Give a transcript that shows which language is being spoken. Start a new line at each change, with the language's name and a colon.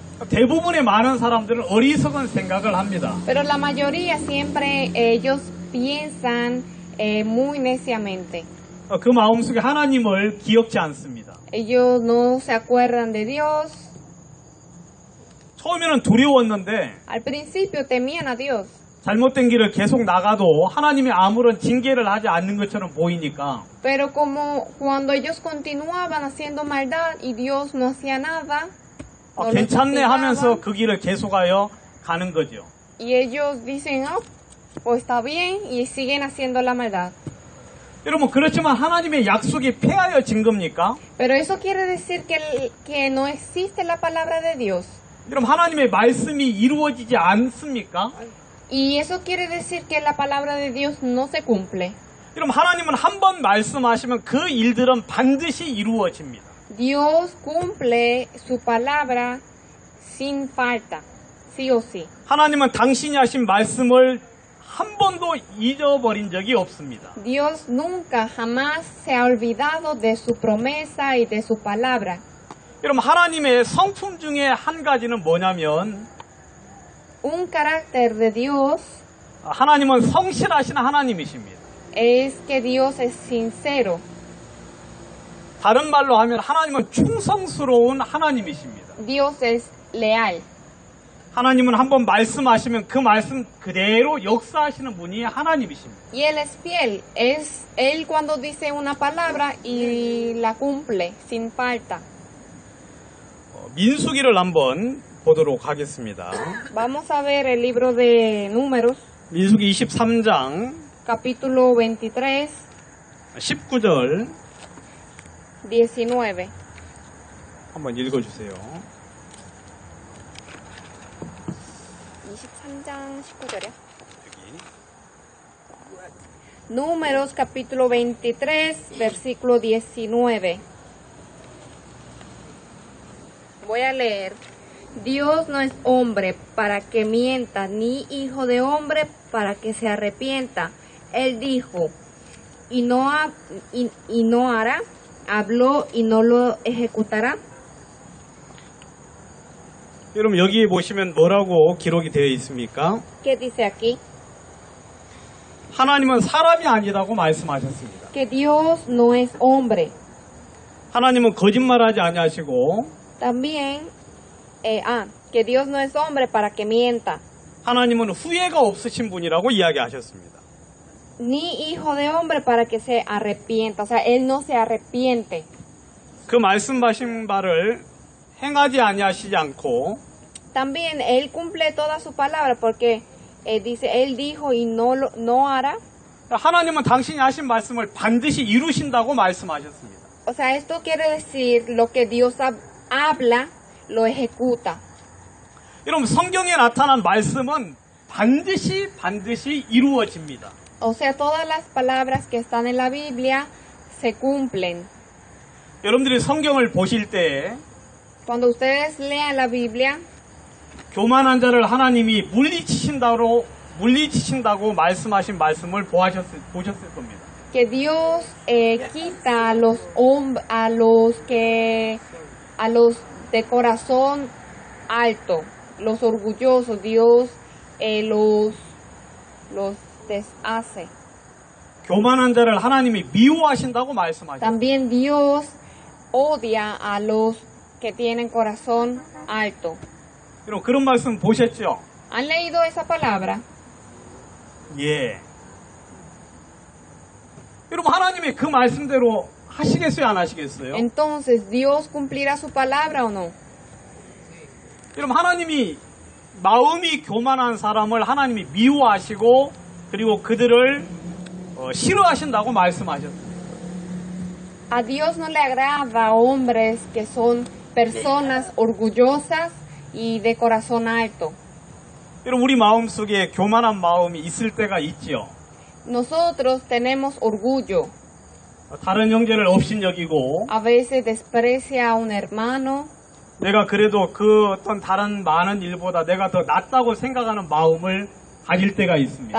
Korean: 대부분의 많은 사람들은 어리석은 생각을 합니다.
Spanish: Pero la mayoría siempre ellos piensan muy neciamente.
Korean: 그 마음속에 하나님을 기억지 않습니다.
Spanish: Ellos no se acuerdan de Dios.
Korean: 처음에는 두려웠는데
Spanish: Al principio temían a Dios.
Korean: 잘못된 길을 계속 나가도 하나님이 아무런 징계를 하지 않는 것처럼 보이니까
Spanish: Pero como cuando ellos continuaban haciendo maldad y Dios no hacía nada, no los
Korean: 괜찮네 하면서
Spanish: castigaba,
Korean: 그 길을 계속하여 가는 거죠.
Spanish: y ellos dicen, oh, pues está bien, y siguen haciendo la maldad.
Korean: 여러분 그렇지만 하나님의 약속이 폐하여진 겁니까?
Spanish: Pero eso quiere decir que no existe la palabra de Dios.
Korean: 여러분 하나님의 말씀이 이루어지지 않습니까?
Spanish: Y eso quiere decir que la palabra de Dios no se cumple.
Korean: 여러분 하나님은 한 번 말씀하시면 그 일들은 반드시 이루어집니다.
Spanish: Dios cumple su palabra sin falta, sí o sí.
Korean: 하나님은 당신이 하신 말씀을 한 번도 잊어버린 적이 없습니다.
Spanish: Dios nunca jamás se ha olvidado de su promesa y de su palabra.
Korean: 여러분 하나님의 성품 중에 한 가지는 뭐냐면
Spanish: Un carácter de Dios
Korean: 하나님은 성실하신 하나님이십니다.
Spanish: es que Dios es sincero.
Korean: 다른 말로 하면 하나님은 충성스러운 하나님이십니다.
Spanish: Dios es leal.
Korean: 하나님은 한번 말씀하시면 그 말씀 그대로 역사하시는 분이 하나님이십니다.
Spanish: Y Él es fiel. Es Él cuando dice una palabra y la cumple sin falta.
Korean: 민수기를 한번 보도록 하겠습니다.
Spanish: Vamos a ver el libro de Números,
Korean: 민수기 23장
Spanish: capítulo 23,
Korean: 19절 19. 한번 읽어주세요. 23장 19절이요. 여기.
Spanish: Números capítulo 23, versículo 19. Voy a leer. Dios no es hombre para que mienta, ni hijo de hombre para que se arrepienta. Él dijo y no hará, habló y no lo ejecutará.
Korean: 여러분 여기 보시면 뭐라고 기록이 되어 있습니까?
Spanish: ¿Qué dice aquí?
Korean: 하나님은 사람이 아니라고 말씀하셨습니다.
Spanish: Que Dios no es hombre.
Korean: 하나님은 거짓말하지 아니하시고
Spanish: También, que Dios no es hombre para que mienta.
Korean: 하나님은 후회가 없으신 분이라고 이야기하셨습니다.
Spanish: Ni hijo de hombre para que se arrepienta. O sea, Él no se arrepiente.
Korean: 그 말씀하신 바를 행하지 아니하시지 않고
Spanish: También Él cumple toda su palabra porque dice, Él dijo y no hará.
Korean: 하나님은 당신이 하신 말씀을 반드시 이루신다고 말씀하셨습니다.
Spanish: O sea, esto quiere decir lo que Dios habla, lo ejecuta.
Korean: 여러분 성경에 나타난 말씀은 반드시 이루어집니다.
Spanish: O sea, todas las palabras que están en la Biblia se cumplen.
Korean: 여러분들이 성경을 보실 때
Spanish: Cuando ustedes lean la Biblia,
Korean: 교만한 자를 하나님이 물리치신다고 말씀하신 말씀을 보셨을 겁니다.
Spanish: que Dios quita a los de corazón alto, los orgullosos, Dios los deshace.
Korean: 교만한 자를 하나님이 미워하신다고 말씀하셨습니다.
Spanish: También Dios odia a los que tienen corazón alto.
Korean: 여러분 그런 말씀 보셨죠?
Spanish: ¿Han leído esa palabra?
Korean: 예. 여러분 하나님이 그 말씀대로 하시겠어요, 안 하시겠어요?
Spanish: Entonces, ¿Dios cumplirá su palabra o no?
Korean: 여러분 하나님이 마음이 교만한 사람을 하나님이 미워하시고 그리고 그들을 싫어하신다고 말씀하셨습니다.
Spanish: A Dios no le agrada a hombres que son personas orgullosas y de corazón alto.
Korean: 여러분, 우리 마음속에 교만한 마음이 있을 때가 있지요.
Spanish: Nosotros tenemos orgullo.
Korean: 다른 형제를 업신여기고
Spanish: A veces desprecia a un hermano.
Korean: 내가 그래도 그 어떤 다른 많은 일보다 내가 더 낫다고 생각하는 마음을 가질 때가 있습니다.